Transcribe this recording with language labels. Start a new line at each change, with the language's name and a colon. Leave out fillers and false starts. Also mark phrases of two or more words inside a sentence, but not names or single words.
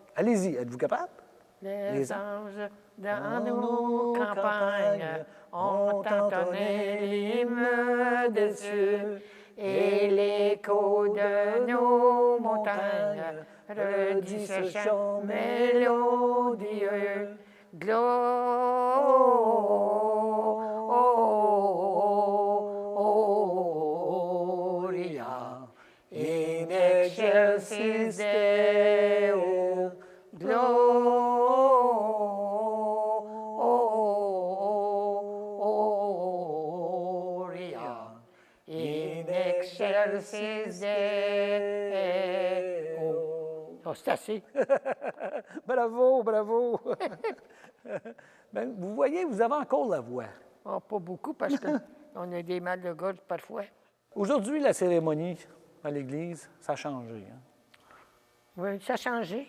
French: Allez-y, êtes-vous capable? Les anges dans nos campagnes ont entonné l'hymne des cieux et l'écho de nos montagnes redit ce chant mélodieux.
Latin: Gloria in excelsis Deo. Gloria in excelsis Deo.
French: Oh, c'est assez. Bravo, bravo. Ben, vous voyez, vous avez encore la voix. Oh, pas beaucoup parce qu'on a des mal de gorge parfois. Aujourd'hui, la cérémonie à l'Église, ça a changé. Hein? Oui, ça a changé.